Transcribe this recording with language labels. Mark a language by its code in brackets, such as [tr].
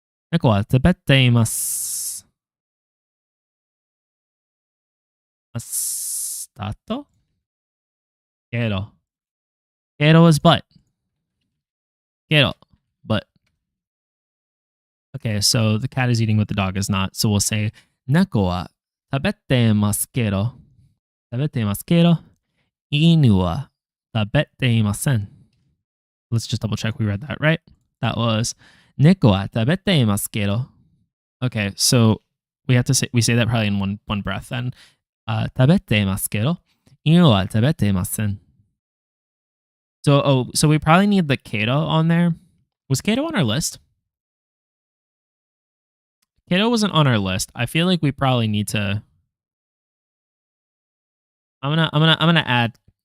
[ja] 猫は食べています。 Stato? Quero. Quero is but. Quero. But. [en] Okay, so the cat is eating what the dog is not. So we'll say, [ja] 猫は食べてますけど。食べてますけど。犬は食べていません。 [en] Let's just double check we read that right. That was [ja] 猫は食べていますけど. [en] Okay, so we say that probably in one breath then. [ja] 食べていますけど、犬は食べていません. [en] So we probably need the Kato on there. Was Kato on our list? Kato wasn't on our list. I feel like we probably need to. I'm gonna add.